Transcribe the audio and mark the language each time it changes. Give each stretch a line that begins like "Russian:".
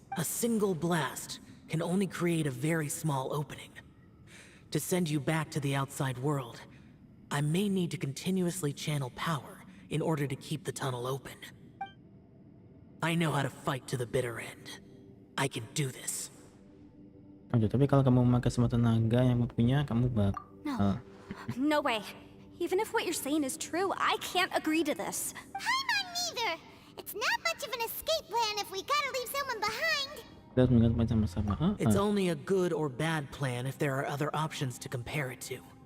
English: A single blast can only create a very small opening. To send you back to the outside world, I may need to continuously channel power in order to keep the tunnel open. I know how to fight to the bitter end. I can do this.
Indonesian: Aduh, tapi kalau kamu memakai semua tenaga yang kamu punya, kamu
English: No. No way. Even if what you're saying is true, I can't agree to this. I'm not neither. It's not much of an escape plan if we gotta leave someone behind.
Indonesian: Terus mengganti sama-sama.
English: It's only a good or bad plan if there are other options to compare it to.